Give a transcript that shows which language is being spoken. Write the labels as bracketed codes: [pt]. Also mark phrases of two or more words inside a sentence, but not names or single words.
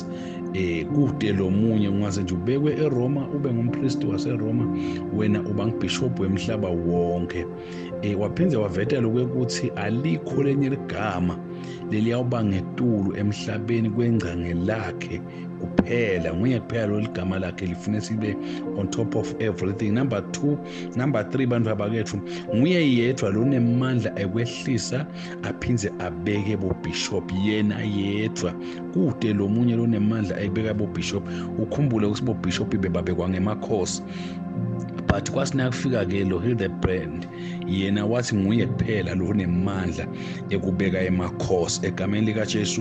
[ss] Kude lo munye ungaze nje ubekwe eRoma ube ngumpristi waseRoma, wena uba ngibishop wemhlaba wonke. Waphinde waveta lokuthi alikho lenye ligama leliyawuba ngetulu emhlabeni kwengcange lakhe kuphela, nguye kuphela lo ligama lakhe lifune sibe [en] on top of everything. [ss] Number 3 bantu abakethu, nguye yedwa lonemandla ekwehlisa aphindze abeke bo bishop, yena yedwa. Kude lo munye lonemandla ekubeka bo bishop. Ukhumbule ukuthi bo bishop bebabekwa ngemakhosi, but kwasinakufika ke lo Hildebrand yena wathi nguye kuphela lo nemandla ekubeka emakhosi egameni lika Jesu.